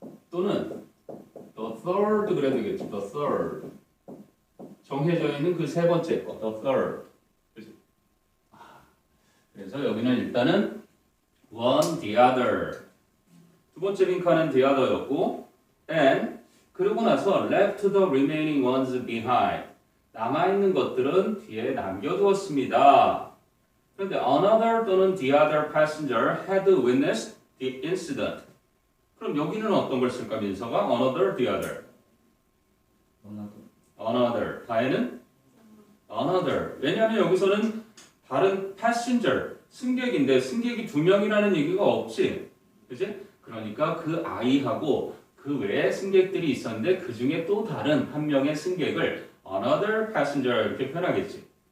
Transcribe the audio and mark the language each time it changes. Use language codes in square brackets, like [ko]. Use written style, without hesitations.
[ko] 또는 [en] the third [ko] 그래야 되겠지. [en] the third. [ko] 정해져 있는 그 세 번째 거. [en] the third. 그치? [ko] 그래서 여기는 일단은 one, the other. 두 번째 링크는 [en] the other였고 and [ko] 그러고 나서 [en] left the remaining ones behind. [ko] 남아있는 것들은 뒤에 남겨두었습니다. 그런데 [en] another [ko] 또는 [en] the other passenger had witnessed the incident. [ko] 그럼 여기는 어떤 걸 쓸까 민서가? another, the other. another. 다에는 another. 왜냐하면 여기서는 다른 passenger, 승객인데 승객이 두 명이라는 얘기가 없지. 그치? 그러니까 그 아이하고 그 외에 승객들이 있었는데 그 중에 또 다른 한 명의 승객을 [en] another passenger [ko] 이렇게 표현하겠지.